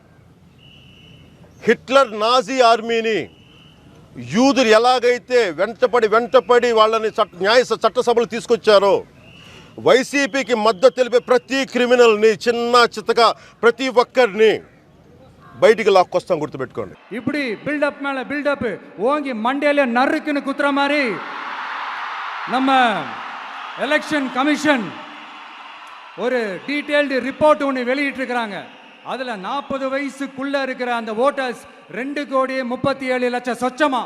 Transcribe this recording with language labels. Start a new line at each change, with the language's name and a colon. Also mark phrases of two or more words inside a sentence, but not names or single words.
Telugu: హిట్లర్ నాజీ ఆర్మీని యూదులు ఎలాగైతే వెంటపడి వాళ్ళని చట్టసభలు తీసుకొచ్చారో, వైసీపీకి మద్దతు తెలిపే ప్రతి క్రిమినల్ని, చిన్న చిత్తగా ప్రతి ఒక్కరిని బయటికి లాక్కొస్తాం, గుర్తుపెట్టుకోండి.
Tamil: இப்படி பில்டப் மேல பில்டப் ஓங்கி மண்டையில நறுக்குன்னு குத்துற மாதிரி நம்ம
English: election commission
Tamil: ஒரு
English: detailed report
Tamil: ஒன்று வெளியிட்டிருக்கிறாங்க. அதில் 40 வயசுக்குள்ள இருக்கிற அந்த ஓட்டர்ஸ் 2,37,00,000 சொச்சமா.